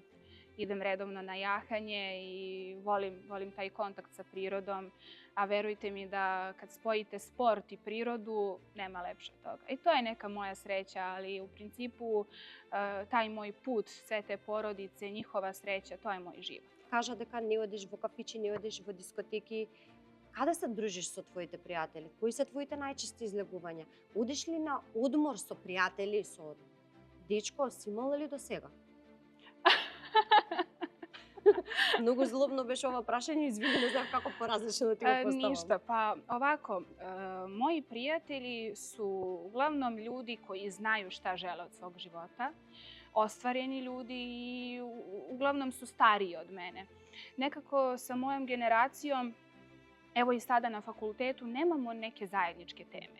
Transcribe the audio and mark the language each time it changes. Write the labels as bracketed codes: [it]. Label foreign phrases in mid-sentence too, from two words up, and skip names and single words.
[sr] Idem redovno na jahanje i volim taj kontakt sa prirodom, a verujte mi da kad spojite sport i prirodu, nema lepše od toga. I to je neka moja sreća, ali u principu taj moj put, sve te porodice, njihova sreća, to je moj život. [mk] Кажа дека не одиш во кафичи, не одиш во дискотеки. Каде се дружиш со твоите пријатели? Кои се твоите најчести излегувања? Одиш ли на одмор со пријатели, со дечко? Си имала ли до сега? Многу злобно беше ова прашање, извини, не знам како поразлично да ти го поставам. [sr] Ništa, pa ovako, moji prijatelji su uglavnom ljudi koji znaju šta žele od svog života, ostvareni ljudi i uglavnom su stariji od mene. Nekako sa mojom generacijom, evo i sada na fakultetu, nemamo neke zajedničke teme.